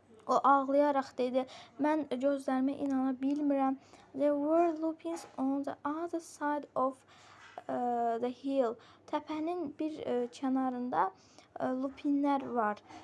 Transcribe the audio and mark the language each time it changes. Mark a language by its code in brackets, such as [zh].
[az] O ağlayaraq dedi, mən gözlərimə inana bilmirəm. [en] There were lupins on the other side of the hill. [az] Təpənin bir kənarında lupinlər var.